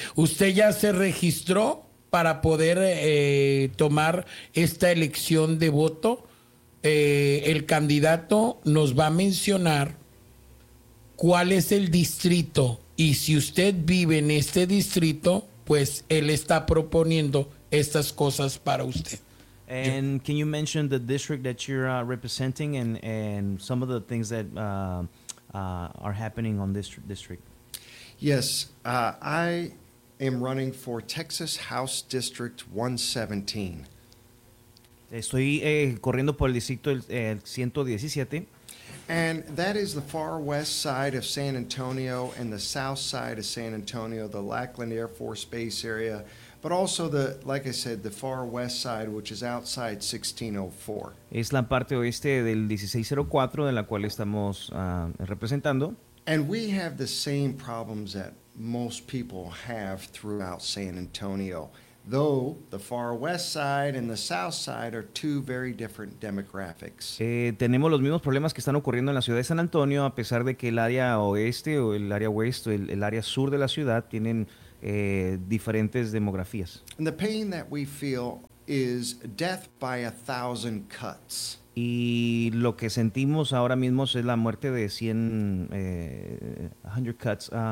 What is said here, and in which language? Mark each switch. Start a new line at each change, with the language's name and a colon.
Spanish: ¿Usted ya se registró para poder tomar esta elección de voto? El candidato nos va a mencionar cuál es el distrito Y si usted vive en este distrito, pues él está proponiendo estas cosas para usted.
English: And can you mention the district that you're representing and some of the things that are happening on this district? Yes, I am running for Texas House District 117.
Spanish: Estoy corriendo por el distrito el 117.
English: And that is the far west side of San Antonio and the south side of San Antonio, the Lackland Air Force Base area, but also the, like I said, the far west side, which is outside 1604.
Spanish: Es la parte oeste del 1604 de la cual estamos representando.
English: And we have the same problems that most people have throughout San Antonio. Though the far west side and the south side are two very different demographics.
Spanish: Tenemos los mismos problemas que están ocurriendo en la ciudad de San Antonio, a pesar de que el área oeste o el área oeste o el área sur de la ciudad tienen diferentes demografías.
English: And the pain that we feel is death by a thousand cuts.
Spanish: Y lo que sentimos ahora mismo es la muerte de 100 100 cuts